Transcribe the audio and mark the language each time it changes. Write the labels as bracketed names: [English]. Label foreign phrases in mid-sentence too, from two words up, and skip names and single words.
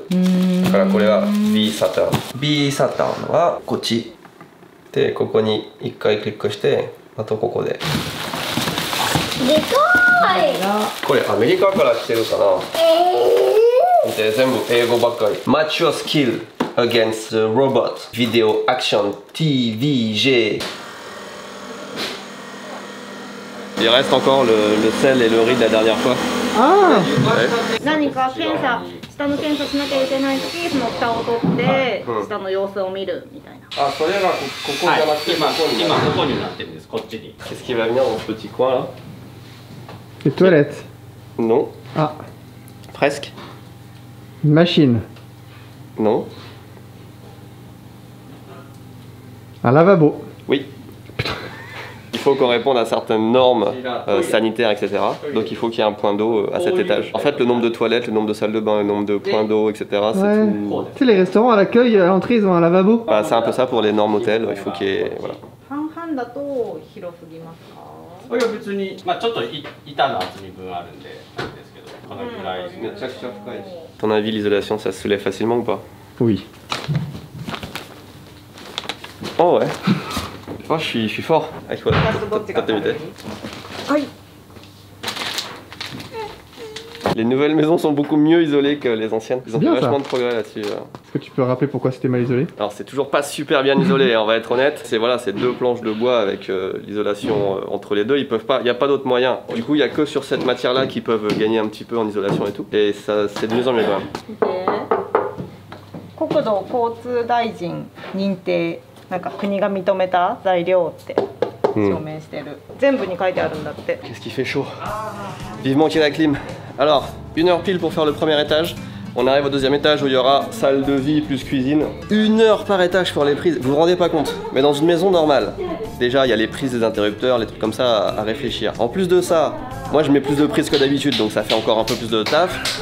[Japanese] だからこれは B サターン。B サターンはこっちで、ここに1回クリックして、あとここで。でかい。これアメリカから来てるかな。で、全部英語ばっかり。 [English] Match your skill against the robot. Video action TVG. [French] Il reste encore le sel et le riz de la dernière fois. Ah! [Japanese] 何か検査、下の検査しなきゃいけないとき、その蓋を取って、下の様子を見るみたいな。あ、それがここじゃなくてここに。今ここになってるんです。こっちに。 [French] Qu'est-ce qui va venir dans ce petit coin là? Les toilettes. Non. Ah, Presque. une machine. Non. Un lavabo. Oui. Il faut qu'on réponde à certaines normes sanitaires, etc. Donc il faut qu'il y ait un point d'eau à cet étage. En fait, le nombre de toilettes, le nombre de salles de bain, le nombre de points d'eau, etc. C'est Ouais. tout. Tu sais, les restaurants à l'accueil, à l'entrée, ils ont un lavabo. Bah, c'est un peu ça pour les normes hôtels. Il faut qu'il y ait. Voilà. [Japanese] 半々だと広すぎますか？これは別に、まあちょっと板の厚み分あるんで、なんですけど、このぐらい。 [French] Ton avis, l'isolation, ça se soulève facilement ou pas? Oui. Oh ouais. Oh, je suis fort. Avec quoi? Les nouvelles maisons sont beaucoup mieux isolées que les anciennes. Ils ont fait bien, vachement ça. de progrès là-dessus. Est-ce que tu peux rappeler pourquoi c'était mal isolé? Alors c'est toujours pas super bien isolé, on va être honnête. C'est voilà, c'est deux planches de bois avec l'isolation entre les deux. Ils peuvent pas, il n'y a pas d'autre moyen. Du coup, il y a que sur cette matière-là qu'ils peuvent gagner un petit peu en isolation et tout. Et ça, c'est de mieux en mieux quand même. [Japanese] 国土交通大臣認定、なんか国が認めた材料って証明してる。全部に書いてあるんだって。 [French] Qu'est-ce qui fait chaud? Vivement qu'il y ait la clim. Alors, 1 heure pile pour faire le premier étage. On arrive au deuxième étage où il y aura salle de vie plus cuisine. 1 heure par étage pour les prises, vous vous rendez pas compte. Mais dans une maison normale, déjà il y a les prises des interrupteurs, les trucs comme ça à réfléchir. En plus de ça, moi je mets plus de prises que d'habitude, donc ça fait encore un peu plus de taf.